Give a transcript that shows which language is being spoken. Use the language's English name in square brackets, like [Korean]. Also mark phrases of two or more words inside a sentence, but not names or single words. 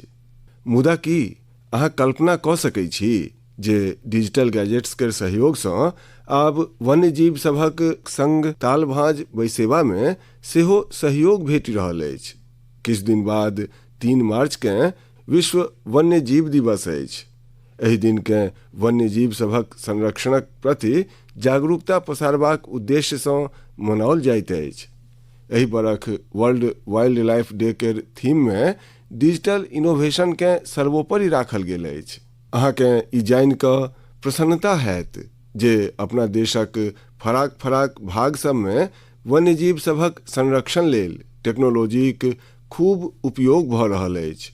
[Maithili] मुदा की अहाँ कल्पना कऽ सकै छी जे [English] digital gadgets [Maithili] केर सहयोगसँ आब वन्यजीव सभक संग ताल भांज बैसेबा में सेहो सहयोग भेटि रहल अछि। किछु दिन बाद 3 मार्च केँ विश्व वन्यजीव दिवस अछि। एहि दिन केँ वन्यजीव सभक संरक्षणक प्रति जागरूकता पसारबाक उद्देश्यसँ मनाओल जाइत अछि। एहि बरख वर्ल्ड वाइल्ड लाइफ डे केर थीम में [English] digital innovation [Maithili] के सर्वोपरि राखल गेल अछि। अहाँके ई जानि कऽ प्रसन्नता हैत जे अपना देशक फराक फराक भाग सब में वन्यजीव सभक संरक्षण लेल टेक्नोलॉजीक खूब उपयोग भऽ रहल अछि।